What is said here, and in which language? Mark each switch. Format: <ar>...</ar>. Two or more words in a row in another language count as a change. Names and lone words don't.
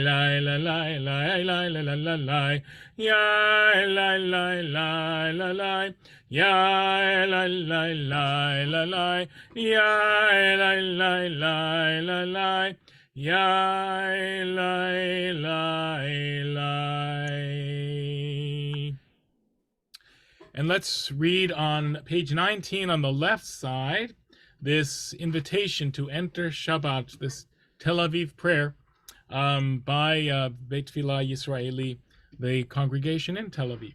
<en>lai la lai lai lai la la lai Ya la la la la la Ya la la la la la Ya la la la la la Yai, lai, lai, lai. And let's read on page 19 on the left side this invitation to enter Shabbat, this Tel Aviv prayer by Beit Tfilah Yisraeli, the congregation in Tel Aviv.</en>